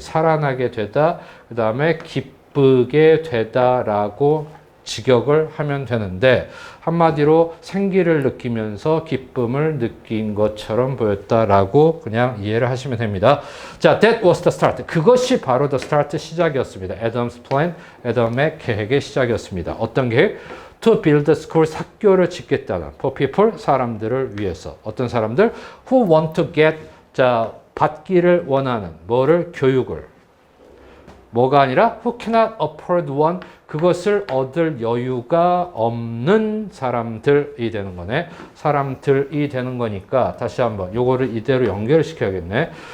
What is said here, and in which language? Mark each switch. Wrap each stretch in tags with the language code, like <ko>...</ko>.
<ko>살아나게 되다. 그 다음에 기쁘게 되다라고 직역을 하면 되는데 한마디로 생기를 느끼면서 기쁨을 느낀 것처럼 보였다라고 그냥 이해를 하시면 됩니다.</ko> <en>자, that was the start.</en> <ko>그것이 바로</ko> <en>the start</en> <ko>시작이었습니다.</ko> <en>Adam's plan,</en> <ko>애덤의 계획의 시작이었습니다. 어떤 계획?</ko> <en>To build schools,</en> <ko>학교를 짓겠다는</ko> <en>for people,</en> <ko>사람들을 위해서. 어떤 사람들?</ko> <en>Who want to get,</en> <ko>자, 받기를 원하는 뭐를? 교육을. 뭐가 아니라</ko> <en>who cannot afford one,</en> <ko>그것을 얻을 여유가 없는 사람들이 되는 거네. 사람들이 되는 거니까 다시 한번 요거를 이대로 연결을 시켜야겠네.</ko>